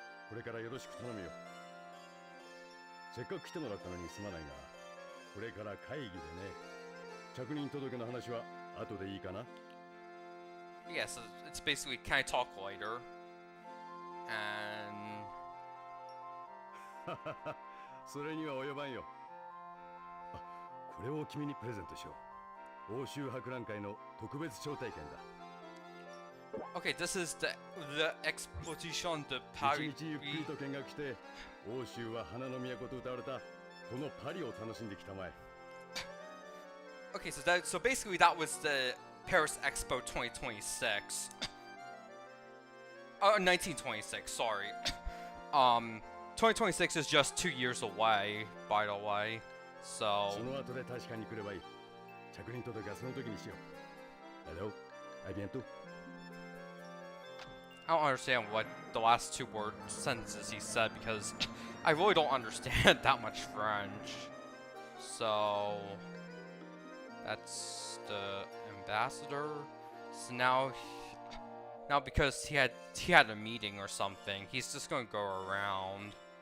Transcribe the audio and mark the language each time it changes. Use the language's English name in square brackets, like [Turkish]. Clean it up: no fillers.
[Japanese] これからよろしく頼むよ。せっかく来てもらったのにすまないが、これから会議でね。着任届の話は後でいいかな。 [English] Yeah, so it's basically can I talk later? And [Japanese] それには及ばんよ。あ、これを君にプレゼントしよう。欧州博覧会の特別招待券だ。 [English] Okay, this is the Exposition de Paris. [Japanese] 一日ゆっくりと見学して、欧州は花の都と歌われたこのパリを楽しんできたまえ。 [English] Okay, so basically that was the Paris Expo 2026. 1926, sorry. 2026 is just 2 years away, by the way. So [Japanese] その後で確かに来ればいい。着任届はその時にしよう。 [English] Hello? [French] À bientôt. [English] I don't understand what the last two word sentences he said because I really don't understand that much French. So that's the ambassador. So now because he had a meeting or something, he's just gonna go around.